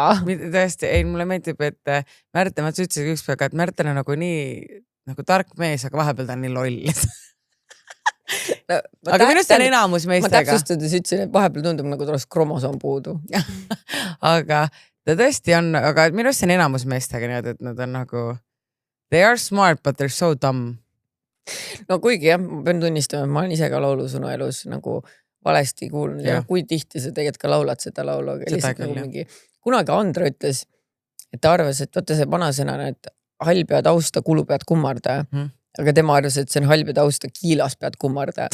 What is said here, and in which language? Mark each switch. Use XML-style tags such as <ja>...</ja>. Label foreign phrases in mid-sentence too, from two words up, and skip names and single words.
<et>Tõesti, ei, mulle meeldib, et Märten, ma ütlesin üks päev, et Märten on nagu nii nagu tark mees, aga vahepeal ta on nii loll. Aga minust on enamus meestega. Ma täpsustades ütlesin, et vahepeal tundub nagu tuleks kromosoom puudu. Aga ta tõesti on, aga minust on enamus meestega nii, et nad on nagu</et> <en>they are smart, but they're so dumb.</en> <et>No kuigi jah, ma pean tunnistama, et ma olen ise ka laulusõnu elus nagu valesti kuulnud ja kui tihti sa tegelikult ka laulad seda laulu, aga lihtsalt nagu mingi kunagi Andra ütles, et ta arvas, et võtta see vanasõnane, et hall pead austa, kulu pead kummarda, aga tema arvas, et see on hall pead austa, kiilas pead kummarda.</et>